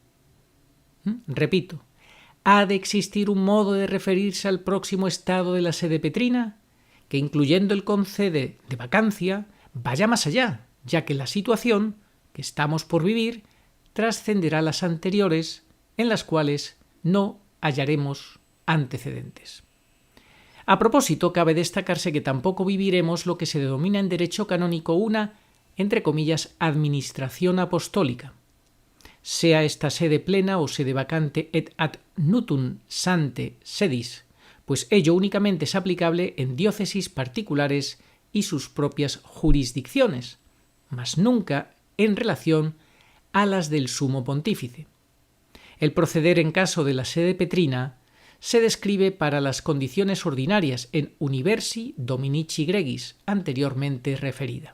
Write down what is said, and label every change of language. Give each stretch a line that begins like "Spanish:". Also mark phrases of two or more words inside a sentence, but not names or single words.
Spanish: Repito, ha de existir un modo de referirse al próximo estado de la sede petrina, que, incluyendo el concepto de vacancia, vaya más allá, ya que la situación que estamos por vivir trascenderá a las anteriores en las cuales no hallaremos antecedentes. A propósito, cabe destacarse que tampoco viviremos lo que se denomina en derecho canónico una, entre comillas, administración apostólica, sea esta sede plena o
Latin: sede vacante et ad nutum sante sedis,
Spanish: pues ello únicamente es aplicable en diócesis particulares y sus propias jurisdicciones, mas nunca en relación a las del sumo pontífice. El proceder en caso de la sede petrina se describe para las condiciones ordinarias en Universi Dominici Gregis, anteriormente referida.